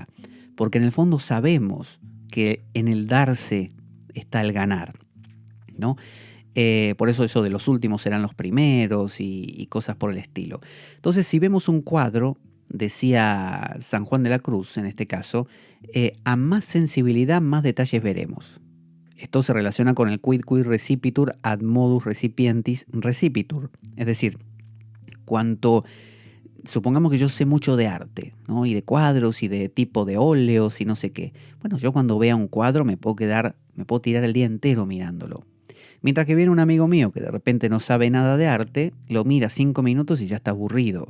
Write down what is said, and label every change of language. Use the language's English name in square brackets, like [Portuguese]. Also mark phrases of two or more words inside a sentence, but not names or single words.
[Spanish] Porque en el fondo sabemos que en el darse está el ganar, ¿no? Por eso de los últimos serán los primeros y cosas por el estilo. Entonces, si vemos un cuadro, decía San Juan de la Cruz en este caso, a más sensibilidad, más detalles veremos. Esto se relaciona con el [Latin] quid quid recipitur ad modus recipientis recipitur. [Spanish] Es decir, supongamos que yo sé mucho de arte, ¿no? Y de cuadros y de tipo de óleos y no sé qué. Bueno, yo cuando vea un cuadro me puedo tirar el día entero mirándolo. Mientras que viene un amigo mío que de repente no sabe nada de arte, lo mira 5 minutos y ya está aburrido.